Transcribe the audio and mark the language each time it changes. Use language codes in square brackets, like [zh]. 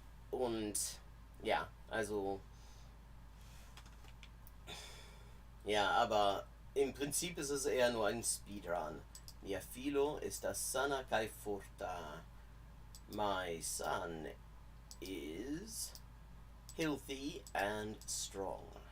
[de] Und ja, also ja, aber im Prinzip ist es eher nur ein Speedrun. [eo] Mia filo estas sana kaj forta. [en] My son is healthy and strong.